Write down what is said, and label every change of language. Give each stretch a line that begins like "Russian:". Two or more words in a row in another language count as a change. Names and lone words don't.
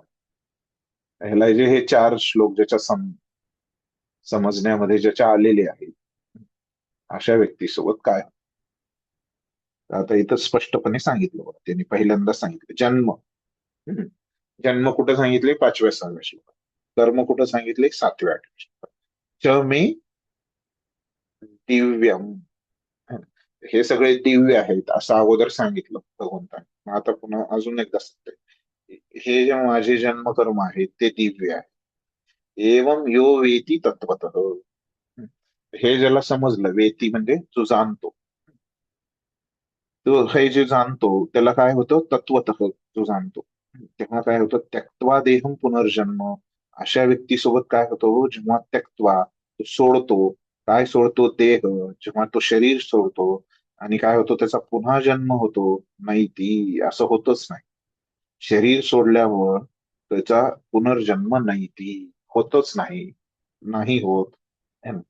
Marathi: ह्याला जे हे 4 श्लोक ज्याच्या समजण्यामध्ये ज्याच्या आलेले आहेत, अशा व्यक्तीसोबत काय होतं. आता इथं स्पष्टपणे सांगितलं बघा, त्यांनी पहिल्यांदा सांगितलं जन्म. हम्म. जन्म कुठं सांगितले 5व्या 6व्या श्लोकात. कर्म कुठं सांगितले 7व्या 8व्या श्लोकात.
Sanskrit: च मे दिव्यम.
Marathi: हे सगळे दिव्य आहेत असं अगोदर सांगितलं भगवंतांनी. मग आता पुन्हा अजून एकदा सांगतोय, हे जे माझे जन्मकर्म आहेत ते दिव्य आहे.
Sanskrit: एवं यो वेती तत्वतः.
Marathi: हे ज्याला समजलं, वेती म्हणजे जो जाणतो, तो हे जे जाणतो त्याला काय होतं, तत्वतः जो जाणतो, तेव्हा काय होतं,
Sanskrit: त्यक्त्वा देहम पुनर्जन्म.
Marathi: अशा व्यक्तीसोबत काय होतं, जेव्हा त्यक्त्वा तो सोडतो, काय सोडतो, देह, जेव्हा तो शरीर सोडतो आणि काय होतो, त्याचा पुन्हा जन्म होतो, नाही ती असं होतच नाही. शरीर सोडल्यावर त्याचा पुनर्जन्म नाही ती होतच नाही, नाही होत
Hindi: है ना.